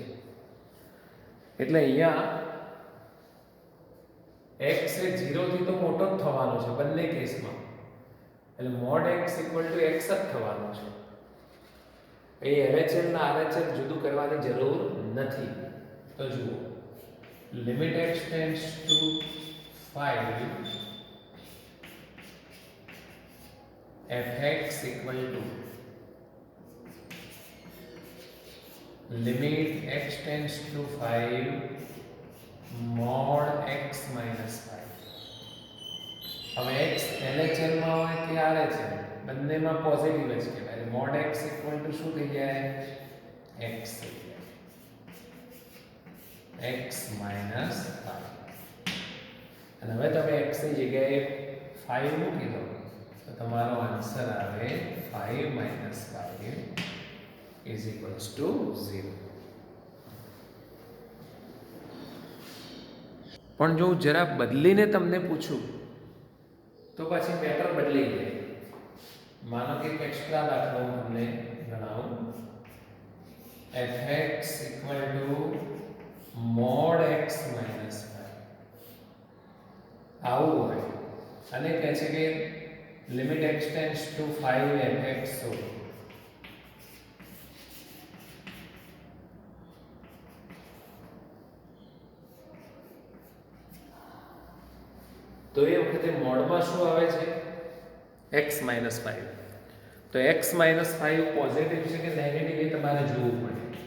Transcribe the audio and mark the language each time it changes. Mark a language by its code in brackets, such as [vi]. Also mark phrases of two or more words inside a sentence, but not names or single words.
[gu] એટલે અહીંયા x એ 0 થી તો મોટો જ થવાનો છે બંને કેસમાં. એટલે [en] mod x equal to x [gu] જ થવાનો છે. એ LHL ના RHL જુદું કરવાની જરૂર નથી. તો જુઓ, [en] limit x tends to 5 fx equal to limit x tends to 5 mod x minus 5. [gu] હવે x LHL માં હોય કે RHL બંનેમાં પોઝિટિવ જ કહેવાય. [en] mod x equal to [gu] શું થઈ જાય? x થઈ જાય, [en] x minus 5. [gu] અને હવે તમે x ની જગ્યાએ 5 મૂકી દો તો તમારો આન્સર આવે [en] 5 minus 5 is equals to 0. [gu] પણ જો જરા બદલીને તમને પૂછું તો પછી પેટર્ન બદલી જાય. માનો કે એક એક્સ્ટ્રા દાખલો હું તમને ગણાવું. [en] fx equal to mod x minus 5 [gu] આવું હોય અને કહે છે કે [en] limit x tends to 5 fx. [gu] તો એ વખતે મોડમાં શું આવે છે? [en] x minus 5. [gu] તો [en] x minus 5 [gu] પોઝિટિવ છે કે નેગેટિવ એ તમારે જોવું પડે.